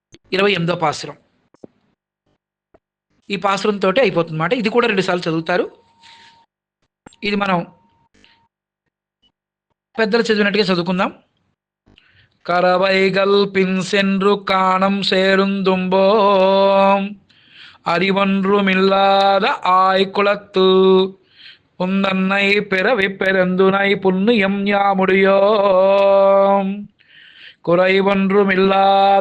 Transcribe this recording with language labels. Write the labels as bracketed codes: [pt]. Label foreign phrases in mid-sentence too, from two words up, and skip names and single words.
[te] 28వ పాసురం. ఈ పాసురంతో అయిపోతుంది అన్నమాట. ఇది కూడా 2 సార్లు చదువుతారు. ఇది మనం పెద్దలు చదివినట్టుగా చదువుకుందాం. [ta] கரவைகள் பின் சென்று காணம் சேருந்தும்போம் அறிவொன்றுமில்லாத ஆய்குலத்து உந்தன்னை பிறவி பெருந்துனை புண்ணியம் யாமுடியோம் குறைவொன்றுமில்லாத